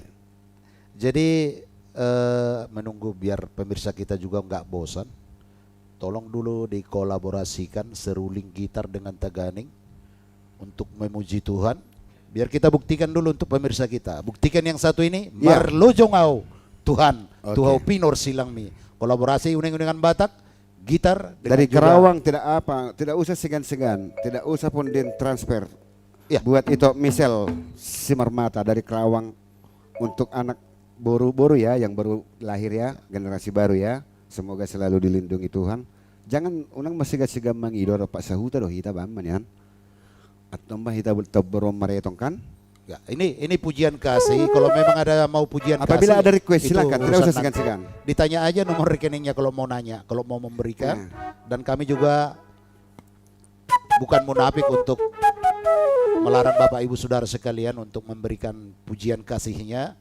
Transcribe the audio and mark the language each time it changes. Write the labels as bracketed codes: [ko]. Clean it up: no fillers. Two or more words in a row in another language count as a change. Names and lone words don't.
[id] Jadi menunggu biar pemirsa kita juga nggak bosan. Tolong dulu dikolaborasikan seruling gitar dengan Taganing untuk memuji Tuhan. Biar kita buktikan dulu untuk pemirsa kita. Buktikan yang satu ini, Ya. [bbc] Marlojongau Tuhan, [id] Oke. [bbc] Tuhau Pinor Silangmi. [id] Kolaborasi uning-uningan Batak, gitar dengan Dari juga- Kerawang tidak usah segan-segan, tidak usah pun di transfer. Ya. Buat itu misal Simarmata dari Kerawang untuk anak boru-boru ya, yang baru lahir ya, generasi baru ya. Semoga selalu dilindungi Tuhan. [bbc] Jangan unang masiga-siga mangidor Pak Sahuta doh hita baman yan. Atau mbah hita berom maretong kan? [id] Ya, ini pujian kasih. Kalau memang ada mau pujian Apabila kasih, ada request itu silakan, tidak urusan usah nanti. segan-segan. Ditanya aja nomor rekeningnya kalau mau nanya, kalau mau memberikan. Dan kami juga bukan munafik untuk melarang Bapak Ibu Saudara sekalian untuk memberikan pujian kasihnya.